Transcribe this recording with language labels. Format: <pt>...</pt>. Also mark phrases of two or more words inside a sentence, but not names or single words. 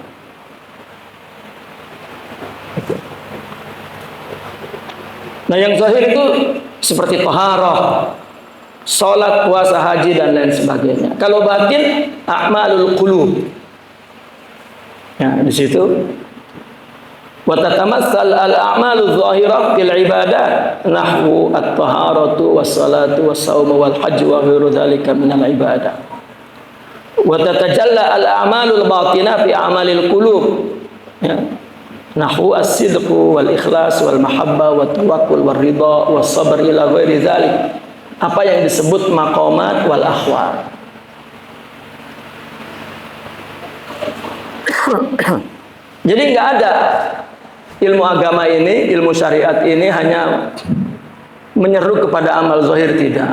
<id>Nah, yang zahir itu seperti taharah, salat, puasa, haji, dan lain sebagainya. Kalau batin,</id> <ar>أعمال القلوب.</ar> <id>Ya, di situ</id> <ar>وتتمثل الأعمال الظاهرة في العبادات نحو الطهارة والصلاة والصوم والحج وغير ذلك من العبادة. وتتجلى الأعمال الباطنة في أعمال القلوب. Ya. نحو الصدق والإخلاص والمحبة والتوكل والرضا والصبر إلى غير ذلك.</ar> <id>Apa yang disebut</id> <ar>مقامات والأحوال.</ar> <id>Jadi nggak ada ilmu agama ini, ilmu syariat ini hanya menyeru kepada amal zahir, tidak.</id>